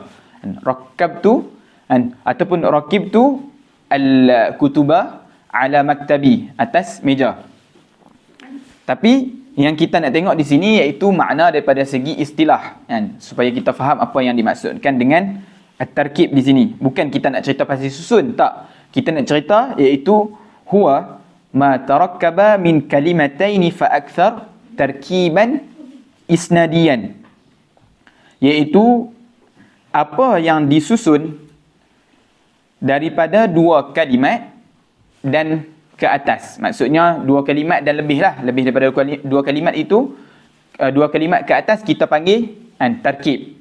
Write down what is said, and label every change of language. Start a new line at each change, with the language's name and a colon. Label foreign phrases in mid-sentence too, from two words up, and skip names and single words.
Arabic: Rakkabtu ataupun ركبت الكتب على مكتبي,
Malay: atas meja. Tapi yang kita nak tengok di sini iaitu makna daripada segi istilah, kan? Supaya kita faham apa yang dimaksudkan dengan at-tarkib di sini. Bukan kita nak cerita pasal susun, tak. Kita nak cerita iaitu
Arabic: هو ما تركب من كلمتين فأكثر تركيبا إسناديا.
Malay: Iaitu apa yang disusun daripada 2 kalimat dan ke atas. Maksudnya dua kalimat dan lebih lah. Lebih daripada dua kalimat itu, dua kalimat ke atas kita panggil tarkib.